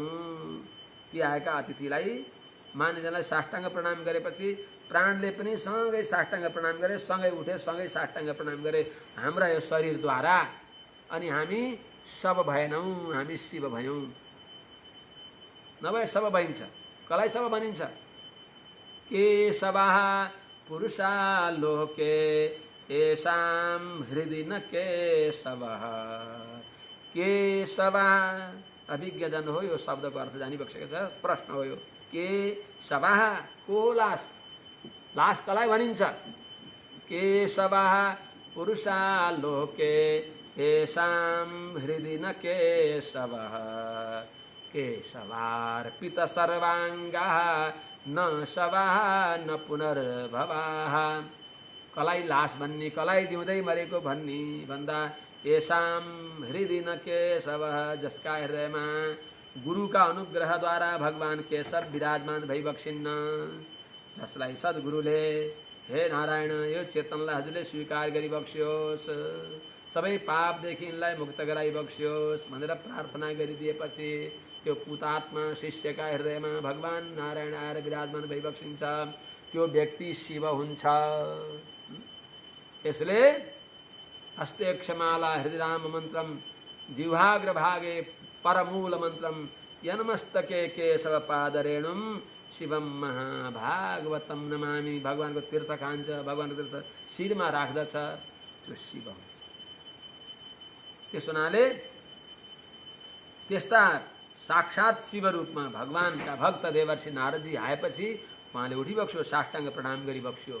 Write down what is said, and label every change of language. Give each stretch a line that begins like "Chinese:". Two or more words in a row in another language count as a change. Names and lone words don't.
Nepali: ती आएका अतिथिलाई मान्यजनलाई साष्टाङ्ग प्रणाम गरेपछि प्राणले पनि सँगै साष्टाङ्ग प्रणाम गरे, सँगै उठे, सँगै साष्टाङ्ग प्रणाम गरे हाम्रा यो शरीरद्वारा। अनि हामी शव भएनौँ, हामी शिव भयौँ। नभए शव भइन्छ। कसलाई शव भनिन्छ?
Sanskrit: केशवः पुरुषा लोके येषां हृदि न केशवः।
Nepali: केशवः अभिज्ञजन हो, यो शब्दको अर्थ जानिबक्सेको छ। प्रश्न हो यो, केशवः को लास? लास कसलाई भनिन्छ?
Sanskrit: केशवः पुरुषा लोके येषां हृदि न केशवः। केशवार्पित सर्वाङ्गः न शवः न पुनर्भवः।
Nepali: कसलाई लास भन्ने, कसलाई जिउँदै मरेको भन्ने भन्दा
Sanskrit: येषां हृदि न केशवः,
Nepali: जसका हृदयमा गुरुका अनुग्रहद्वारा भगवान केशव विराजमान भइबक्सिन्न। जसलाई सद्गुरुले हे नारायण यो चेतनलाई हजुरले स्वीकार गरिबक्स्योस्, सबै पापदेखि यिनलाई मुक्त गराइबक्स्योस् भनेर प्रार्थना गरिदिएपछि त्यो पुतात्मा शिष्यका हृदयमा भगवान नारायण आएर विराजमान भइबक्सिन्छ। त्यो व्यक्ति शिव हुन्छ।
Sanskrit: यसले हस्ते क्षमाला हृदयराम मन्त्रम जिह्वाग्रभागे परमूल मन्त्रम यन्मस्तके केशव पादरेणुम शिवम महाभागवतम नमामि।
Nepali: भगवानको तीर्थ खान्छ, भगवानको तीर्थ शिरमा राख्दछ, त्यो शिव हुन्छ। त्यस हुनाले त्यस्ता साक्षात शिव रूपमा भगवानका भक्त देवर्षि नारदजी आएपछि उहाँले उठी बक्स्यो, साष्टाङ्ग प्रणाम गरी बक्स्यो।